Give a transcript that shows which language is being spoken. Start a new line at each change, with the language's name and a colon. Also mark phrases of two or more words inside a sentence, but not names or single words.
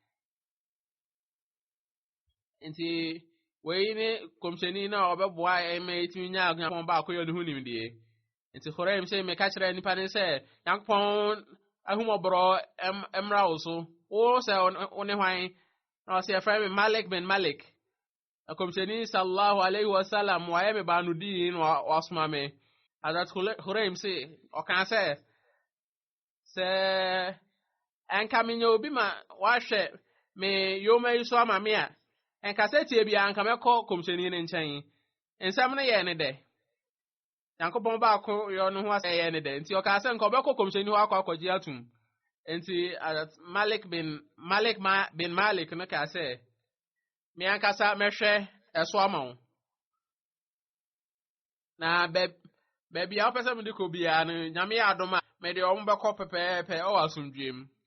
Akan: nti wei ne kɔmhyɛni na ɔbɛboa ɛma yɛtumi nya nyankopɔn baako yɛ ne ho nimdeɛ nti Khuraim sɛ meka kyerɛ nipa ne sɛ nyankopɔn ahumɔborɔ mmra wo so wo sɛ wo ne hwan na ɔsɛ yɛfrɛ me Malik bin Malik akɔmhyɛni
Arabic: صلى الله عليه وسلم
Akan: wayɛ me baano dii na wasoma me Hazrat Khuraim sɛ ɔka sɛ ɛnka menya obi ma wahwɛ me yoma yi so ama me a ɛnka sɛ tie bia anka mɛkɔ kɔmhyɛni ne nkyɛn nsɛm no yɛ ne dɛ nyankopɔn baako yɛ no ho asɛ yɛ ne dɛ nti ɔka sɛ nka ɔbɛkɔ kɔmhyɛni hɔ akɔgye atum nti Malik bin Malik no ka sɛ me ankasa mɛhwɛ ɛso ama wo na baabi a wopɛ sɛ mede kɔ biara no nyame yɛ adom a mede ɔmo bɛkɔ pɛpɛɛpɛ ɛwɔ asomdwem